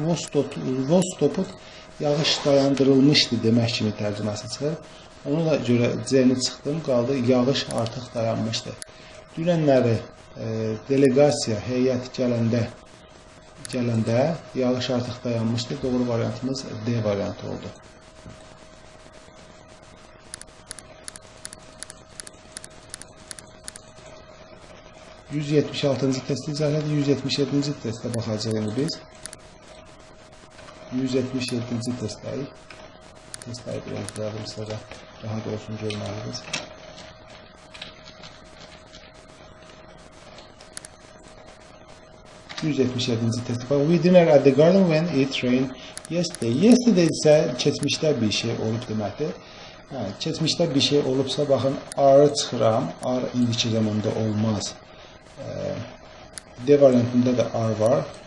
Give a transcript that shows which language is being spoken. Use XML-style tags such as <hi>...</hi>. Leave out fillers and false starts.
<en>Was stopped,</en> <az>yağış dayandırılmışdı demək kimi tərcüməsi çıxır. Ona da görə C-ni çıxdım, qaldı, yağış artıq dayanmışdı. Dünənləri delegasiya, heyət gələndə yağış artıq dayanmışdı. Doğru variantımız D variantı oldu. %76-cı testi izah edir. 177-ci testə baxacaq indi biz. 177-ci testdəyik. Testləri bir əzbərim sizə rahat olsun görməliyiniz.</az> <en>We dinner at the garden when it rained yesterday.</en> <az>Yesterday isə keçmişdə bir şey olub deməkdir. Keçmişdə bir şey olubsa, baxın, are çıxıram. Are indiki zamanda olmaz. D variantında da are var.</az>